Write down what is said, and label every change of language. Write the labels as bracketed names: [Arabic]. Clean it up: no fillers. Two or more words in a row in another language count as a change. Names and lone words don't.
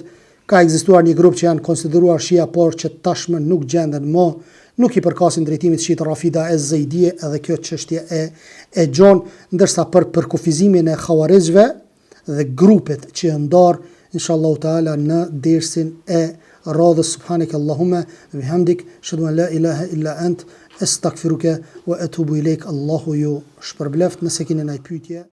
[Albanian] Ka ekzistuar një grup që janë konsideruar shia, por që tashmë nuk gjenden më, nuk i përkasin drejtimit shiit Rafida e Zaidije, edhe kjo çështje e gjon, ndërsa për kufizimin e Khawarizëve dhe grupet që janë ndar, [Arabic] إن شاء الله تعالى [Albanian] në dersin e radhës. [Arabic] سبحانك اللهم وبحمدك، أشهد أن لا إله إلا أنت، أستغفرك وأتوب إليك. [Albanian] Allahu ju shpërbleft. Nëse keni ndonjë pyetje